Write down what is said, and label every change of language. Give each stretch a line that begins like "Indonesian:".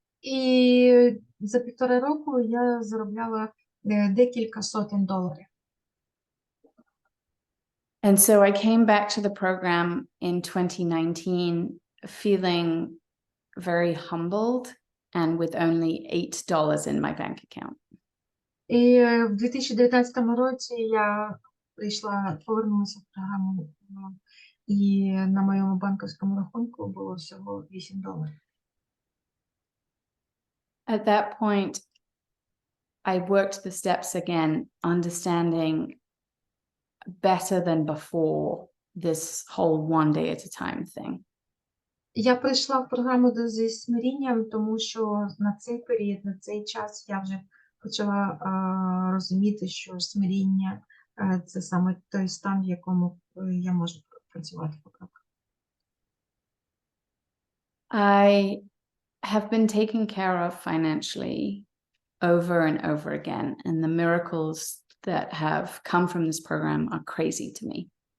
Ukrainian: І за 1,5 року я заробляла декілька сотень доларів.
English: And so I came back to the program in 2019 feeling very humbled and with only $8 in my bank account.
Ukrainian: І в 2019 році я повернулася в програму, і на моєму банківському рахунку було всього $8.
English: At that point, I worked the steps again, understanding better than before this whole one day at a time thing.
Ukrainian: Я прийшла в програму зі смирінням, тому що на цей період, на цей час я вже почала розуміти, що смиріння це саме той стан, в якому я можу працювати по кроках.
English: I have been taken care of financially over and over again, and the miracles that have come from this program are crazy to me.